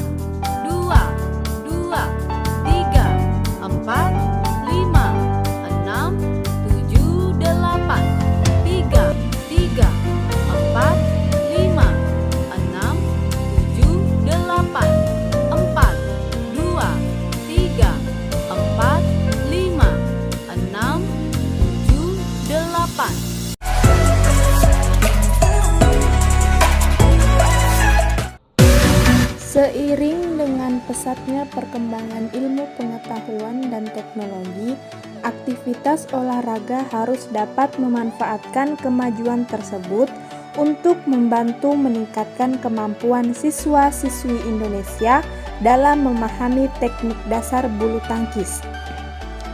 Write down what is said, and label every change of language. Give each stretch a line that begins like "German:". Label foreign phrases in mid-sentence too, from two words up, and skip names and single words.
Indonesian: dua, dua, tiga, empat, lima, enam, tujuh, delapan, tiga, tiga, empat, lima, enam, tujuh, delapan, empat, dua, tiga, empat, lima, enam, tujuh, delapan. Seiring dengan pesatnya perkembangan ilmu pengetahuan dan teknologi, aktivitas olahraga harus dapat memanfaatkan kemajuan tersebut untuk membantu meningkatkan kemampuan siswa-siswi Indonesia dalam memahami teknik dasar bulu tangkis.